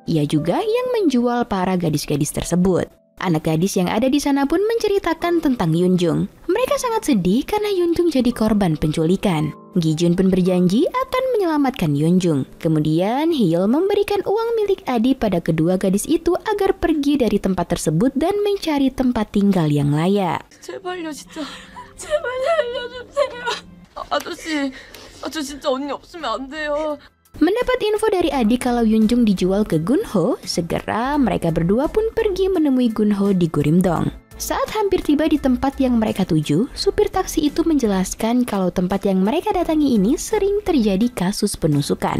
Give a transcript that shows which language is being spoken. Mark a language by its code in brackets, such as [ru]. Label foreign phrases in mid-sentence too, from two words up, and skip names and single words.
[id] Ia juga yang menjual para gadis-gadis tersebut. Anak gadis yang ada di sana pun menceritakan tentang Yunjung. Mereka sangat sedih karena Yunjung jadi korban penculikan. Gijun pun berjanji akan menyelamatkan Yunjung. Kemudian Hyul memberikan uang milik Adi pada kedua gadis itu agar pergi dari tempat tersebut dan mencari tempat tinggal yang layak. [ko] 제발요 진짜. 제발 살려주세요. 아저씨, 저 진짜 언니 없으면 안 돼요. [id] Mendapat info dari Adi kalau Yunjung dijual ke Gunho, segera mereka berdua pun pergi menemui Gunho di Gurimdong. Saat hampir tiba di tempat yang mereka tuju, supir taksi itu menjelaskan kalau tempat yang mereka datangi ini sering terjadi kasus penusukan.